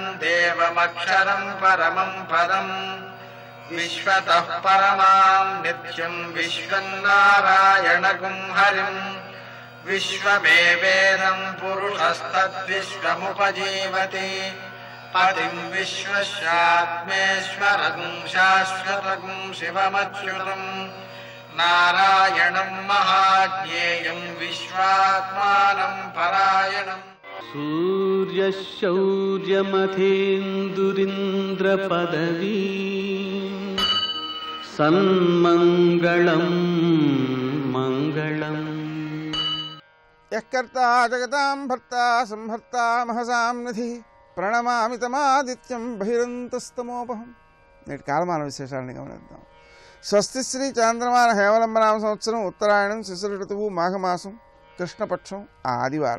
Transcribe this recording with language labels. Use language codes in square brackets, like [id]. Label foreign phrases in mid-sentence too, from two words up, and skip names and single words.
[sa] देवमक्षरं परमं पदम् विश्वतः परमां नित्यं विश्वन्नारायणगुं हरिम् विश्वमेवेदं पुरुषस्तद्विश्वमुपजीवति पतिं विश्वस्यात्मेश्वरगुं शाश्वतगुं शिवमच्युतं नारायणं महाज्ञेयं विश्वात्मानं परायणम् सूर्यशौर्यमथेन्दुरिन्द्रपदवी सन्मङ्गलं मङ्गलम् యఃకర్తా జగతాం భర్తా సంహర్తా మహసాం నిధి ప్రణమామి తమాదిత్యం బహిరంతస్తమోపహం. [te] నేటి కాలమాన విశేషాలను గమనిద్దాం. స్వస్తి శ్రీ చాంద్రమాన హేమలంబనామ సంవత్సరం ఉత్తరాయణం శిశిర ఋతువు మాఘమాసం కృష్ణపక్షం ఆదివారం.